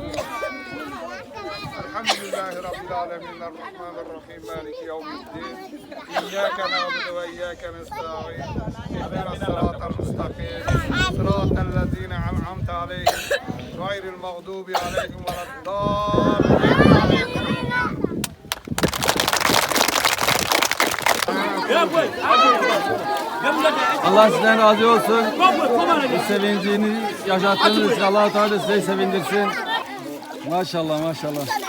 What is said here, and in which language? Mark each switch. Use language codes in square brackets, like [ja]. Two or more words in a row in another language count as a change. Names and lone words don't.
[ar] الحمد لله رب العالمين الرحمن الرحيم مالك يوم الدين إياك نعبد وإياك نستعين اهدنا الصراط المستقيم صراط الذين أنعمت عليهم غير المغضوب عليهم ولا الضالين [tr] Allah sizden razı olsun. Bu sevincini yaşattığınız için Allah-u Teala sizi sevindirsin. Maşallah maşallah.